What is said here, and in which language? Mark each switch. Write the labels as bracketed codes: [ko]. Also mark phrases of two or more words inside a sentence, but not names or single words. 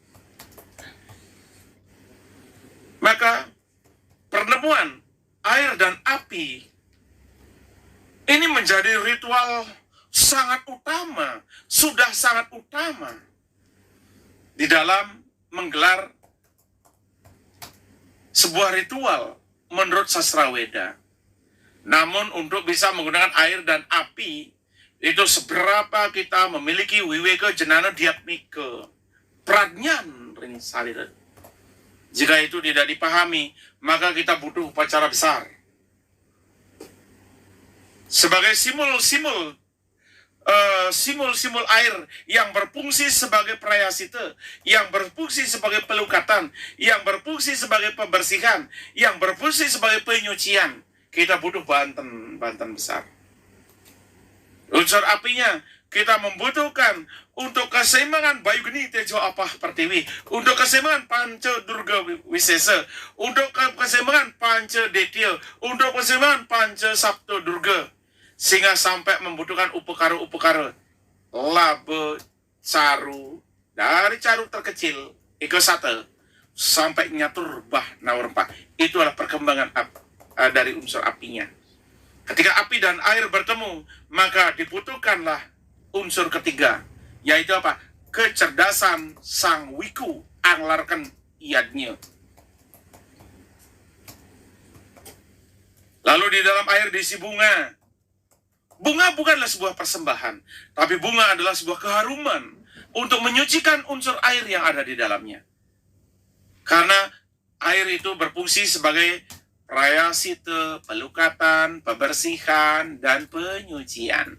[id] Maka pertemuan air dan api ini menjadi ritual sangat utama, sudah sangat utama di dalam menggelar sebuah ritual menurut sastra Weda. Namun untuk bisa menggunakan air dan api, itu seberapa kita memiliki [kaw] wiweka jenana diatmika pradnyan ring salira. [id] Jika itu tidak dipahami, maka kita butuh upacara besar. Sebagai simul-simul air yang berfungsi sebagai prayasita, yang berfungsi sebagai pelukatan, yang berfungsi sebagai pembersihan, yang berfungsi sebagai penyucian, kita butuh banten besar. Unsur apinya kita membutuhkan untuk keseimbangan Bayu Geni Tejo Apah Pertiwi, untuk keseimbangan Panca Durga Wisesa, untuk keseimbangan Panca Detya, untuk keseimbangan Panca Sabto Durga, sehingga sampai membutuhkan upekara laba caru, dari caru terkecil iko sate sampai nyatur bah nawarempah. Itu adalah perkembangan dari unsur apinya. Ketika api dan air bertemu, maka dibutuhkanlah unsur ketiga, yaitu apa? [kaw] Kecerdasan sang wiku anglarkan iadnya. [id] Lalu di dalam air diisi bunga. Bunga bukanlah sebuah persembahan, tapi bunga adalah sebuah keharuman untuk menyucikan unsur air yang ada di dalamnya. Karena air itu berfungsi sebagai prayasita, pelukatan, pembersihan, dan penyucian.